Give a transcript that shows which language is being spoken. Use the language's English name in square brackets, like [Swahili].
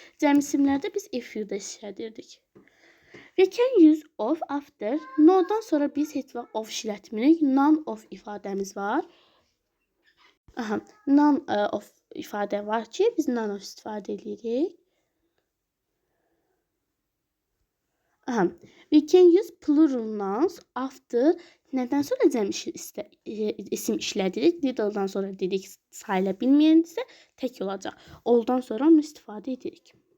[Azerbaijani] Cəm isimlərdə biz a few-da işlədirdik. [English] We can use of after. [Azerbaijani] No-dan sonra biz heç vaxt of işlətmirik. None of ifadəmiz var. None of ifadə var ki, biz none of istifadə edirik. [English] We can use plural nouns after. [Azerbaijani] Nədən sonra cəm isim işlədirik? Little-dan sonra dedik sayıla bilməyən isə tək olacaq. All-dan sonra onu istifadə edirik.